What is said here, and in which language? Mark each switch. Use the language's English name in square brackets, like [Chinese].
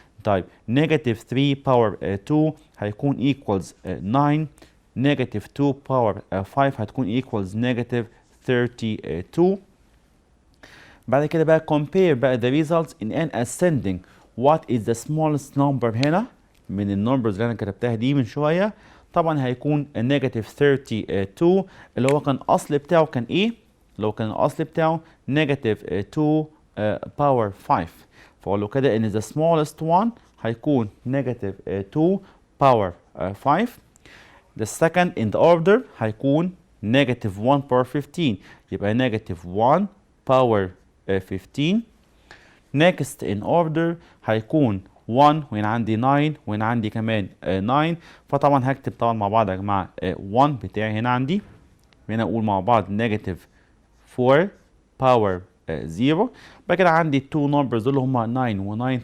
[English] طيب negative 3 power 2 [Arabic] هيكون [English] equals 9. negative 2 power 5 [Arabic] هتكون [English] equals negative 32. [Arabic] بعد كده بقى [English] compare بقى the results in an ascending. what is the smallest number [Arabic] هنا من النمبرز اللي انا كتبتها دي من شويه؟ طبعا هيكون negative 32 اللي هو كان الاصل بتاعه كان ايه؟ لو كان الاصل بتاعه negative 2 power 5 فاقول له كده ان [English] the smallest one [Arabic] هيكون [English] negative 2 power 5. the second in the order [Arabic] هيكون [English] negative 1 power 15 [Arabic] يبقى [English] negative 1 power 15. [Arabic] next in order هيكون 1 وهنا عندي 9 وهنا عندي كمان 9 فطبعا هكتب طبعا مع بعض يا جماعه 1 بتاعي هنا عندي. هنا اقول مع بعض negative 4 power 0. بعد كده عندي التو نمبرز دول هما 9 و9.